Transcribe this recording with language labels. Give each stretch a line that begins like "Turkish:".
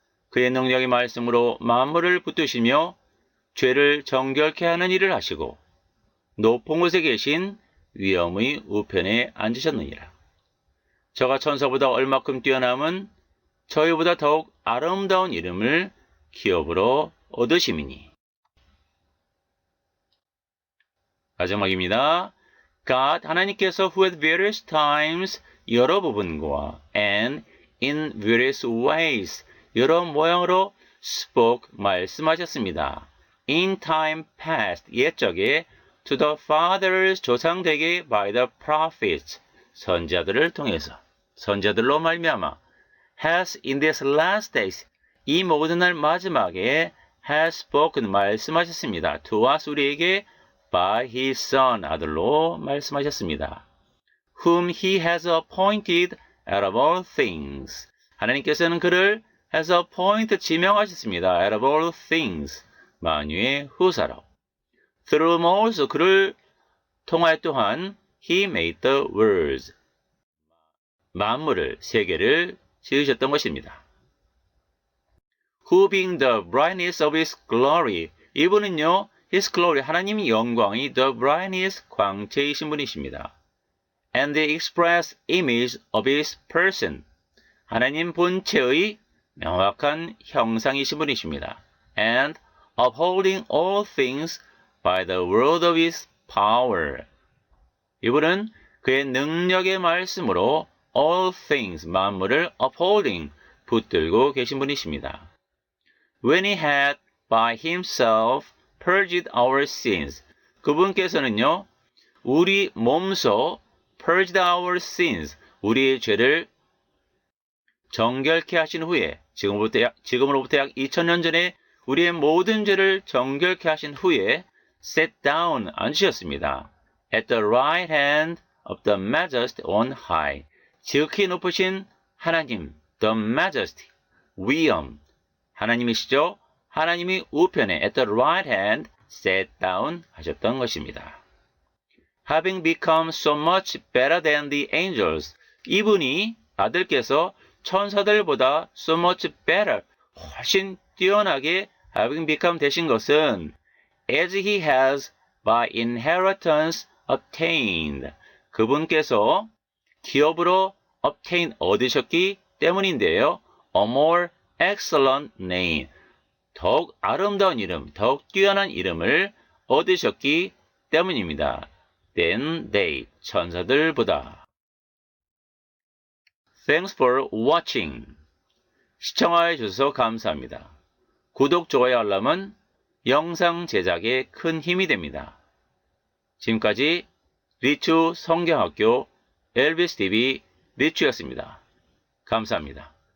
Korean: 그의 능력의 말씀으로 만물을 붙드시며 죄를 정결케 하는 일을 하시고 높은 곳에 계신 위엄의 우편에 앉으셨느니라. 저가 천사보다 얼마큼 뛰어남은 저희보다 더욱 아름다운 이름을 기업으로 얻으심이니. 마지막입니다.
English: God,
Korean: 하나님께서
English: who at various times,
Korean: 여러 부분과
English: and in various ways,
Korean: 여러 모양으로
English: spoke,
Korean: 말씀하셨습니다.
English: In time past,
Korean: 옛적에
English: to the fathers,
Korean: 조상되게
English: by the prophets,
Korean: 선지자들을 통해서, 선지자들로 말미암아
English: has in these last days,
Korean: 이 모든 날 마지막에
English: has spoken,
Korean: 말씀하셨습니다.
English: to us,
Korean: 우리에게
English: by his son,
Korean: 아들로 말씀하셨습니다.
English: whom he has appointed out of all things.
Korean: 하나님께서는 그를
English: has appointed,
Korean: 지명하셨습니다.
English: out of all things,
Korean: 만유의 후사로.
English: through whom also,
Korean: 그를 통하여 또한
English: he made the worlds,
Korean: 만물을, 세계를 지으셨던 것입니다.
English: who being the brightness of his glory,
Korean: 이분은요,
English: his glory,
Korean: 하나님의 영광이
English: the brightness,
Korean: 광채이신 분이십니다.
English: and the express image of his person,
Korean: 하나님 본체의 명확한 형상이신 분이십니다.
English: and upholding all things by the word of his power,
Korean: 이분은 그의 능력의 말씀으로
English: all things,
Korean: 만물을
English: upholding,
Korean: 붙들고 계신 분이십니다.
English: when he had by himself purged our sins,
Korean: 그분께서는요, 우리 몸소
English: purged our sins,
Korean: 우리의 죄를 정결케 하신 후에, 지금으로부터 약 2000년 전에 우리의 모든 죄를 정결케 하신 후에
English: sat down,
Korean: 앉으셨습니다.
English: at the right hand of the majesty on high,
Korean: 지극히 높으신 하나님,
English: the majesty,
Korean: 위엄, 하나님이시죠? 하나님이 우편에
English: at the right hand sat down
Korean: 하셨던 것입니다.
English: having become so much better than the angels,
Korean: 이분이, 아들께서 천사들보다
English: so much better,
Korean: 훨씬 뛰어나게
English: having become
Korean: 되신 것은
English: as he has by inheritance obtained,
Korean: 그분께서 기업으로
English: obtain,
Korean: 얻으셨기 때문인데요.
English: a more excellent name,
Korean: 더욱 아름다운 이름, 더욱 뛰어난 이름을 얻으셨기 때문입니다.
English: than they,
Korean: 천사들보다.
English: Thanks for watching.
Korean: 시청하여 주셔서 감사합니다. 구독, 좋아요, 알람은 영상 제작에 큰 힘이 됩니다. 지금까지 리추 성경학교 엘비스 TV 리추였습니다. 감사합니다.